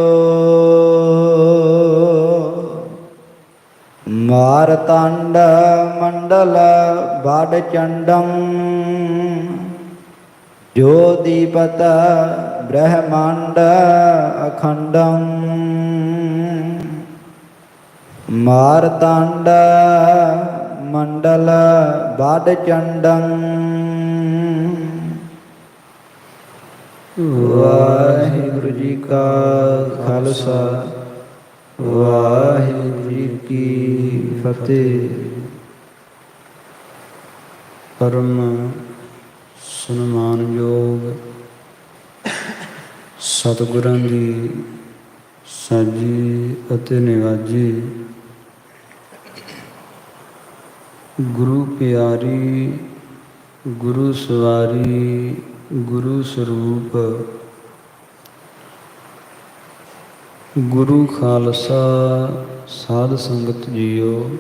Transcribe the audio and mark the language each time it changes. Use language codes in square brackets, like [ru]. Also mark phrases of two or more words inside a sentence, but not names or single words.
[pa] ਮਾਰਤਾਂਡ ਮੰਡਲ ਬਾਡ ਚੰਡਮ ਜੋਤਿਪਤ ਬ੍ਰਹਮਾਂਡ ਅਖੰਡਮ। ਮਾਰਤਾਂਡ ਮੰਡਲ ਬਾਡ ਚੰਡਮ। ਵਾਹਿਗੁਰੂ ਜੀ ਕਾ ਖਾਲਸਾ ਵਾਹਿਗੁਰੂ ਜੀ ਕੀ ਫਤਹਿ। ਪਰਮ ਸਨਮਾਨਯੋਗ सतगुਰਾਂ ਦੀ ਸਾਜੀ ਅਤੇ ਨਿਵਾਜੀ ਗੁਰੂ ਪਿਆਰੀ ਗੁਰੂ ਸਵਾਰੀ ਗੁਰੂ ਸਰੂਪ ਗੁਰੂ ਖਾਲਸਾ ਸਾਧ ਸੰਗਤ ਜੀਓ।